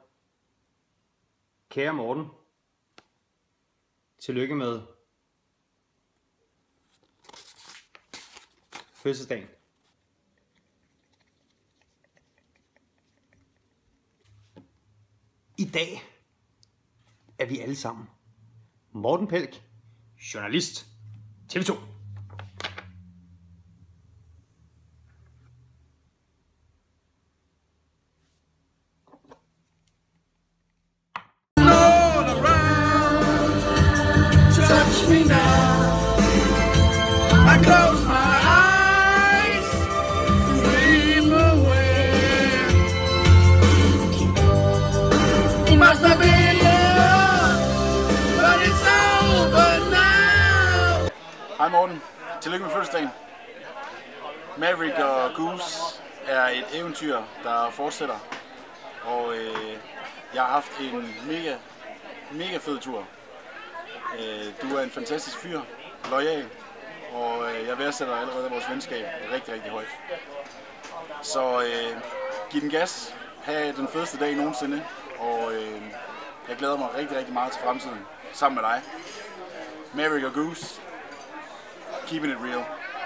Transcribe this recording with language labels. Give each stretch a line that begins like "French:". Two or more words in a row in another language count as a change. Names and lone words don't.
Danish: Kære Morten, tillykke med fødselsdagen. I dag er vi alle sammen Morten Pelch, journalist, TV2.
English: Touch me now. I close my eyes, dream away. It must have been love, but it's over now.
Danish: Hej Morten. Tillykke med fødselsdagen. Maverick og Goose er et eventyr, der fortsætter. Og jeg har haft en mega fed tur. Du er en fantastisk fyr, loyal, og jeg værdsætter allerede vores venskab rigtig højt. Så giv den gas, have den fedeste dag nogensinde, og jeg glæder mig rigtig meget til fremtiden sammen med dig. Maverick og Goose,
English: keeping it real.